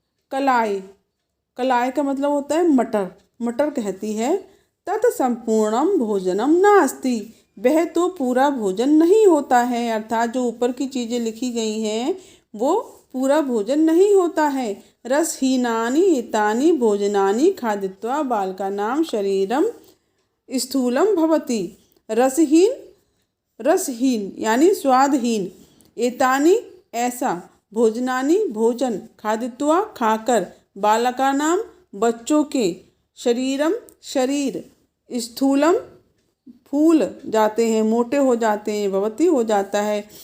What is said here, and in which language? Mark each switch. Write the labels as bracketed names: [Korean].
[Hindi] कलाई, कलाई का मतलब होता है मटर। मटर कहती है [Sanskrit] तत् संपूर्णम भोजनम नास्ति, [Hindi] वह तो पूरा भोजन नहीं होता है। अर्थात जो ऊपर की चीज़ें लिखी गई हैं वो पूरा भोजन नहीं होता है। [Sanskrit] रसहीनानि एतानि भोजनानि खादित्वा बालकानां शरीरम स्थूलम भवति। [Hindi] रसहीन, रसहीन यानी स्वादहीन, एतानि ऐसा, भोजनानि भोजन, खादित्वा खाकर, बालकानां बच्चों के, शरीरम शरीर, स्थूलम फूल जाते हैं, मोटे हो जाते हैं, भवती हो जाता है।